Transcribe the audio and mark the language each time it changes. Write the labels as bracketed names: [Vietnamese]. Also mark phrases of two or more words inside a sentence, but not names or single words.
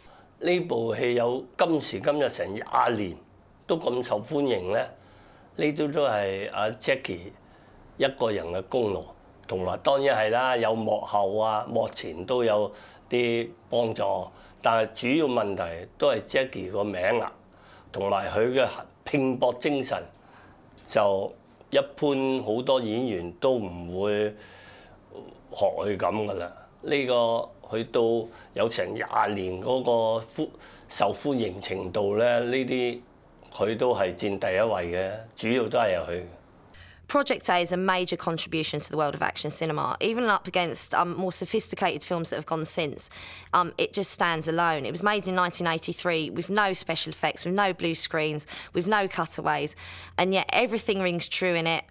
[Cantonese] 呢部戲有今時今日成20年都咁受歡迎咧，呢啲都係阿 Jackie 一個人嘅功勞，同埋當然係啦，有幕後啊、幕前都有啲幫助，但係主要問題都係 Jackie 個名啊，同埋佢嘅拼搏精神，就一般好多演員都唔會學佢咁噶啦。呢個去到有成20年嗰個受歡迎程度咧，呢啲佢都係佔第一位嘅，主要都係由佢。 [English] Project A is a major contribution to the world of action cinema. Even up against more sophisticated films that have gone since, it just stands alone. It was made in 1983 with no special effects, with no blue screens, with no cutaways, and yet everything rings true in it.